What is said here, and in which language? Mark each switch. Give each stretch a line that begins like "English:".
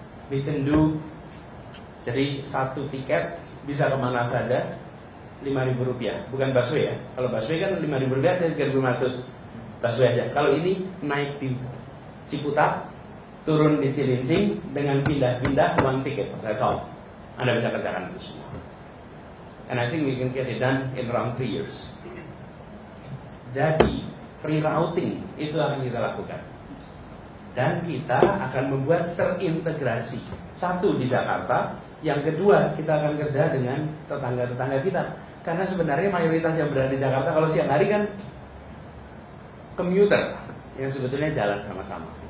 English: We can do,
Indonesian: jadi satu tiket bisa kemana saja, Rp5.000, bukan busway ya. Kalau busway kan Rp5.000, Rp3.500 busway aja. Kalau ini naik di Ciputat, turun di Cilincing dengan pindah-pindah one ticket.
English: That's all.
Indonesian: Anda bisa kerjakan itu semua.
English: And I think we can get it done in around 3 years.
Indonesian: Jadi rerouting itu akan kita lakukan. Dan kita akan membuat terintegrasi. Satu di Jakarta, yang kedua kita akan kerja dengan tetangga-tetangga kita. Karena sebenarnya mayoritas yang berada di Jakarta kalau siang hari kan komuter yang sebetulnya jalan sama-sama.